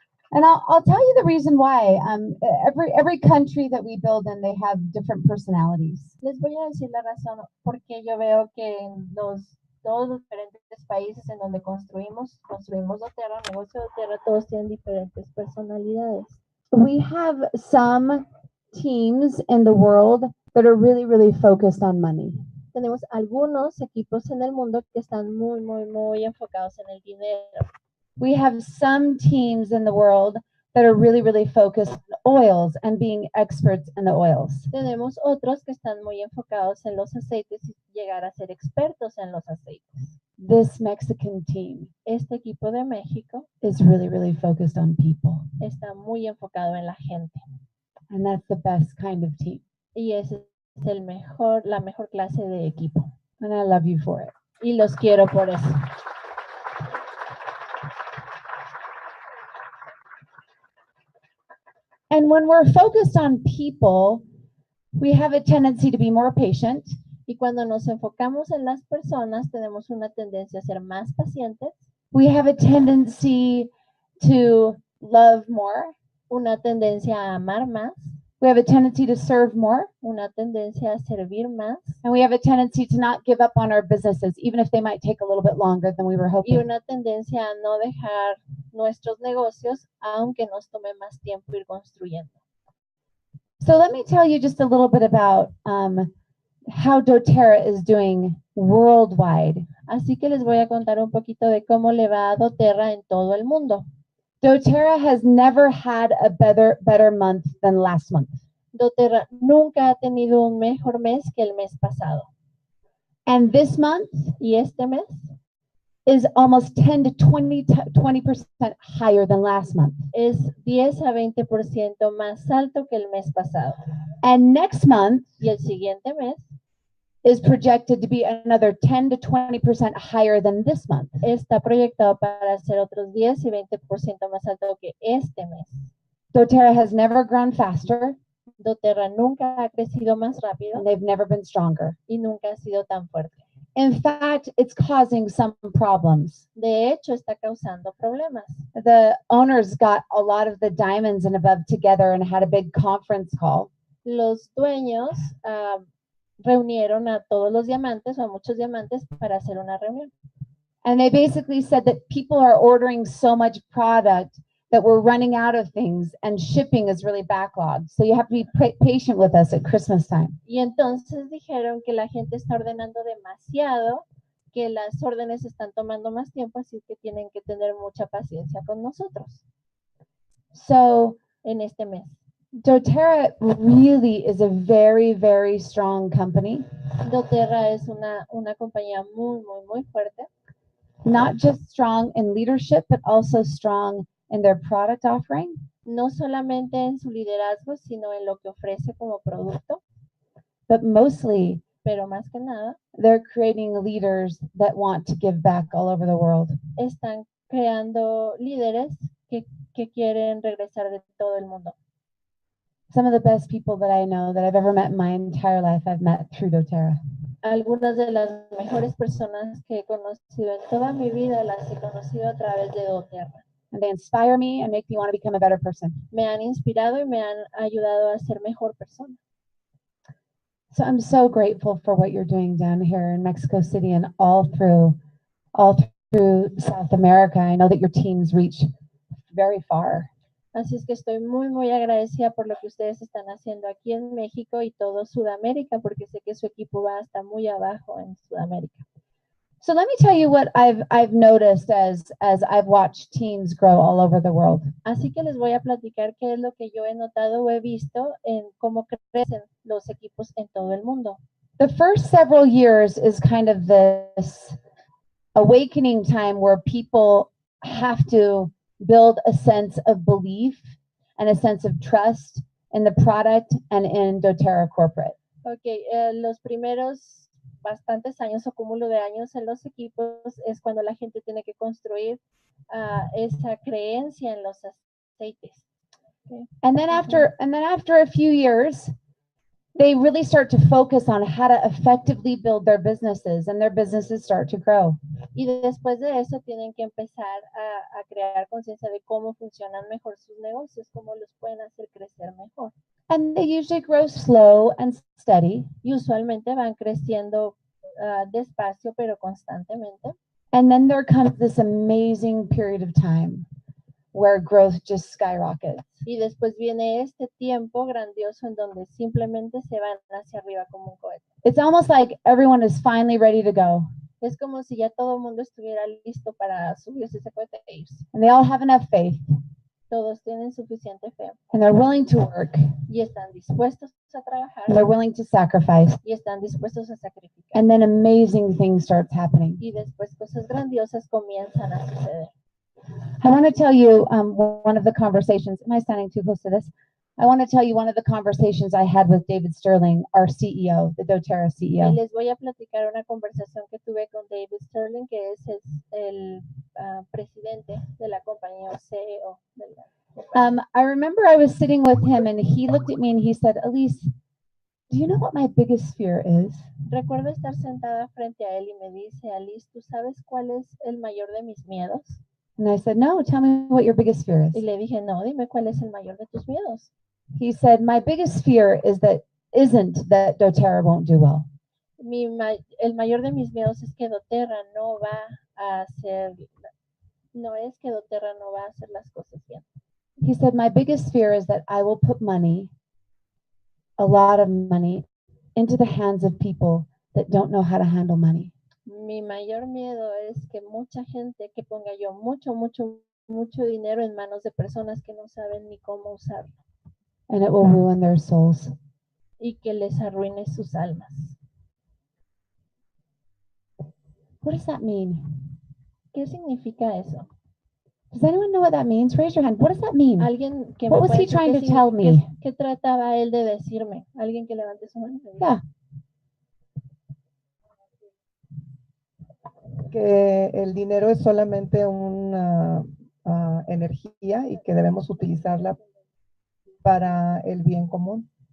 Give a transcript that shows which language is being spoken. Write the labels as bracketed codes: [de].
[en] And I'll tell you the reason why. Every country that we build in, they have different personalities. [es] Les voy a decir la razón porque yo veo que en todos los diferentes países en donde construimos doTERRA, negocio doTERRA, todos tienen diferentes personalidades. [en] We have some teams in the world that are really, really focused on money. [es] Tenemos algunos equipos en el mundo que están muy enfocados en el dinero. [en] We have some teams in the world that are really, really focused on oils and being experts in the oils. [es] Tenemos otros que están muy enfocados en los aceites y llegar a ser expertos en los aceites. [en] This Mexican team [es] Este equipo de México [en] is really, really focused on people. [es] está muy enfocado en la gente. [en] And that's the best kind of team. [es] Y ese es la mejor clase de equipo. [en] And I love you for it. [es] Y los quiero por eso. [en] And when we're focused on people, we have a tendency to be more patient. [es] Y cuando nos enfocamos en las personas, tenemos una tendencia a ser más pacientes. [en] We have a tendency to love more. [es] Una tendencia a amar más. [en] We have a tendency to serve more. [es] Una tendencia a servir más. [en] And we have a tendency to not give up on our businesses, even if they might take a little bit longer than we were [es] Y [en] hoping. [es] una tendencia a no dejar nuestros negocios, aunque nos tome más tiempo ir construyendo. [en] So let me tell you just a little bit about how doTERRA is doing worldwide. [es] Así que les voy a contar un poquito de cómo le va a doTERRA en todo el mundo. [en] doTERRA has never had a better month than last month. [es] doTERRA nunca ha tenido un mejor mes que el mes pasado. [en] And this month [es] Y este mes [en] is almost 10 to 20% higher than last month. [es] es 10 a 20% más alto que el mes pasado. [en] And next month [es] Y el siguiente mes [en] is projected to be another 10 to 20% higher than this month. [es] está proyectado para ser otros 10 y 20% más alto que este mes. [en] doTERRA has never grown faster, [es] doTERRA nunca ha crecido más rápido [en] and they've never been stronger. [es] y nunca ha sido tan fuerte. [en] In fact, it's causing some problems. [es] De hecho, está causando problemas. [en] The owners got a lot of the diamonds and above together and had a big conference call. [es] Los dueños reunieron a todos los diamantes o a muchos diamantes para hacer una reunión. [en] And they basically said that people are ordering so much product that we're running out of things and shipping is really backlogged. So you have to be patient with us at Christmas time. [es] Y entonces dijeron que la gente está ordenando demasiado, que las órdenes están tomando más tiempo, así que tienen que tener mucha paciencia con nosotros [en] So [es] en este mes. [en] doTERRA really is a very, very strong company. [es] doTERRA es una compañía muy fuerte. [en] Not just strong in leadership, but also strong in their product offering. [es] No solamente en su liderazgo, sino en lo que ofrece como producto, [en] But mostly, [es] pero más que nada, [en] they're creating leaders that want to give back all over the world. [es] están creando líderes que quieren regresar de todo el mundo. [en] Some of the best people that I know that I've ever met in my entire life, I've met through doTERRA. [es] Algunas de las mejores personas que he conocido en toda mi vida las he conocido a través de doTERRA. [en] And they inspire me and make me want to become a better person. [es] Me han inspirado y me han ayudado a ser mejor persona. [en] So I'm so grateful for what you're doing down here in Mexico City and all through South America. I know that your teams reach very far. [es] Así es que estoy muy agradecida por lo que ustedes están haciendo aquí en México y todo Sudamérica, porque sé que su equipo va hasta muy abajo en Sudamérica. [en] So let me tell you what I've noticed as I've watched teams grow all over the world. [es] Así que les voy a platicar qué es lo que yo he notado o he visto en cómo crecen los equipos en todo el mundo. [en] The first several years is kind of this awakening time where people have to build a sense of belief and a sense of trust in the product and in doTERRA corporate. [es] Ok, los primeros bastantes años o cúmulo de años en los equipos es cuando la gente tiene que construir esa creencia en los aceites. [en] Okay. And then after a few years, they really start to focus on how to effectively build their businesses, and their businesses start to grow. [es] Y después de eso tienen que empezar a crear conciencia de cómo funcionan mejor sus negocios, cómo los pueden hacer crecer mejor. [en] And they usually grow slow and steady. [es] Y usualmente van creciendo despacio pero constantemente. [en] And then there comes this amazing period of time where growth just skyrockets. [es] Y después viene este tiempo grandioso en donde simplemente se van hacia arriba como un cohete. [en] It's almost like everyone is finally ready to go. [es] Es como si ya todo el mundo estuviera listo para subirse ese cohete e irse. [en] And they all have enough faith. [es] Todos tienen suficiente fe. [en] And they're willing to work. [es] Y están dispuestos a trabajar. [en] And they're willing to sacrifice. [es] Y están dispuestos a sacrificar. [en] And then amazing things starts happening. [es] Y después cosas grandiosas comienzan a suceder. [en] I want to tell you one of the conversations. Am I standing too close to this? I want to tell you one of the conversations I had with David Sterling, our CEO, the doTERRA [es] Y [en] CEO. [es] les voy a platicar una conversación que tuve con David Sterling, que es el presidente de la compañía o CEO de la compañía. [en] I remember I was sitting with him and he looked at me and he said, Alysse, do you know what my biggest fear is? [es] Recuerdo estar sentada frente a él y me dice, Alysse, ¿tú sabes cuál es el mayor de mis miedos? [en] And I said, no, tell me what your biggest fear is. [es] Y le dije, no, dime cuál es el mayor de tus miedos. [en] He said, my biggest fear isn't that doTERRA won't do well. [es] El mayor de mis miedos es que doTERRA no va a hacer, no es que doTERRA no va a hacer las cosas bien. [en] He said, my biggest fear is that I will put money, a lot of money, into the hands of people that don't know how to handle money. [es] Mi mayor miedo es que mucha gente, que ponga yo mucho dinero en manos de personas que no saben ni cómo usarlo. [en] And it will ruin their souls. [es] Y que les arruine sus almas. [en] What does that mean? [es] ¿Qué significa eso? [en] Does anyone know what that means? Raise your hand. What does that mean? [es] Alguien que [en] What [es] me [en] was he [es] puede [en] trying to [es] decir [en] tell me? [es] ¿Qué trataba él de decirme? Alguien que levante su mano. [en] Yeah. [es] Que el dinero es solamente una energía y que debemos utilizarla para el bien común.